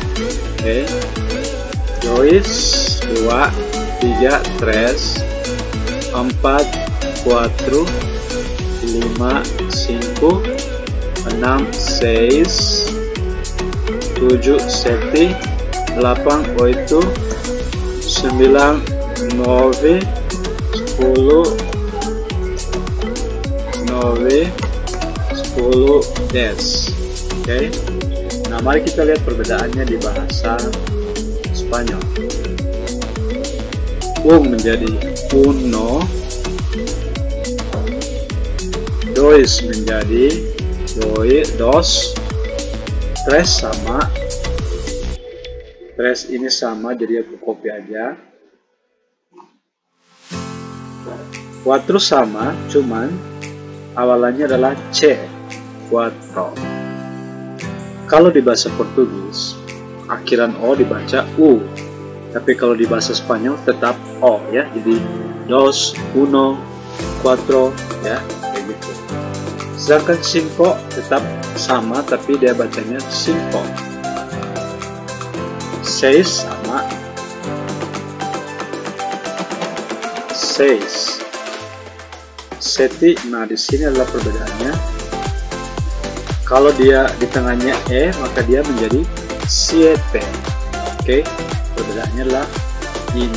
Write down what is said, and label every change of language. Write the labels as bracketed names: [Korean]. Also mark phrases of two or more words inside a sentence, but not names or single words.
[Indonesian] Oke, 2, 3, 3, 4, 4, 5, 5, 6, 6, 7, 7, 8, 8, 9, 9, 10, 9, 10, 10. Oke. Nah, mari kita lihat perbedaannya di bahasa Spanyol. Menjadi [Spanish] uno, dos [Indonesian] menjadi dos, tres sama, tres ini sama, jadi aku copy aja. Cuatro sama, cuman awalannya adalah C, cuatro. Kalau di bahasa Portugis, akhiran O dibaca U. Tapi kalau di bahasa Spanyol tetap O, ya. Jadi [Spanish] dos, uno, cuatro, [Indonesian] ya, kayak gitu. Sedangkan cinco tetap sama, tapi dia bacanya cinco. Seis sama, seis. Seti, nah di sini adalah perbedaannya. Kalau dia di tengahnya E, maka dia menjadi siete. Oke, perbedaannya adalah I-nya.